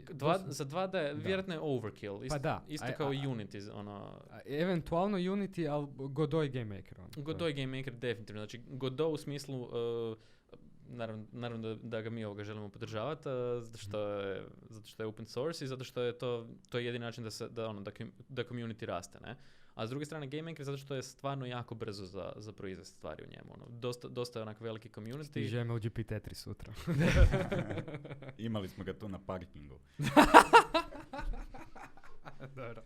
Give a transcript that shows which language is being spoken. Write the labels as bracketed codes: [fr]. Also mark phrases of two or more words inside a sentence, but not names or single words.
[hr] Za 2D vjerojatno je overkill, isto kao i Unity. Eventualno Unity, ali Godot i Game Maker. Godot i Game Maker definitivno. Znači, Godot u smislu... Naravno da ga mi želimo podržavati, zato što je [en] open source [hr] i zato što je to je jedini način da community raste, ne? A s druge strane Game Maker zato što je stvarno jako brzo za proizvest stvari u njemu. Dosta je onak veliki community. Stiže MLGP Tetris sutra. Imali smo ga tu na parkingu. Dobro.